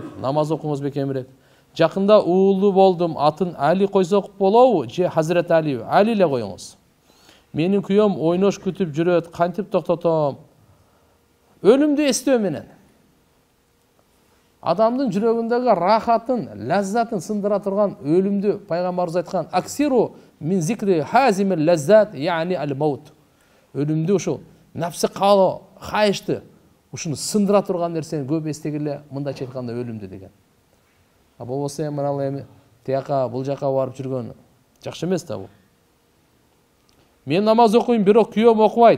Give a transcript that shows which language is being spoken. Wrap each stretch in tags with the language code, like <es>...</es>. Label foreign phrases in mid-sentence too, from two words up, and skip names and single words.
<ky>Намаз окуңуз бекемирээк. Жакында уулу болдум, атын Али койсок болобу? Же Хазрет Али? Али эле коюңуз. Менин күйөөм ойнош күтүп жүрөт, кантип токтотом? Өлүмдү эстөө менен. Адамдын жүрөгүндөгү рахатын, лаззатын сындыра турган өлүмдү пайгамбарыбыз айткан:</ky> <ar>"أكثروا من ذكر هاذم اللذات، يعني الموت."</ar> <ky>Өлүмдү ушул нафсы каалоо, хайышты, ушуну сындыра турган нерсени көп эстегиле, мындайча айтканда өлүмдү деген. А болбосо эми тияка, бул жака барып жүргөн жакшы эмес да бул. Мен намаз окуйм, бирок күйөөм окубайт.</ky>